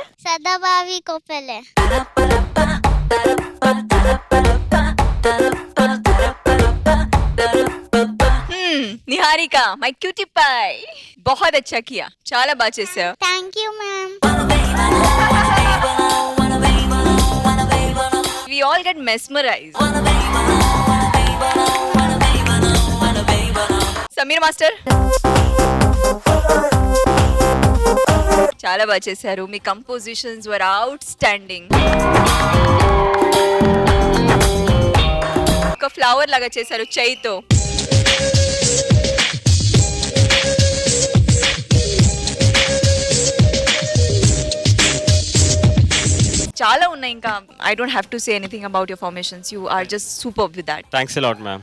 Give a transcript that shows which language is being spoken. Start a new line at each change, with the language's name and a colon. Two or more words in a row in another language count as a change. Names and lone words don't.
Hindi: सदाभावी को पहले। निहारिका
English: my cutie pie
Hindi: बहुत अच्छा किया
Telugu: చాలా బాగా చేశావు
English: Thank you ma'am. we all get mesmerized
Telugu: సమీర్ మాస్టర్ చాలా బాగా చేశారు మీ
English: compositions were outstanding
Telugu: ఒక ఫ్లవర్ లాగా చేశారు చైతో చాలా ఉన్నాయి ఇంకా
English: I don't have to say anything about your formations you are just super with that Thanks a lot ma'am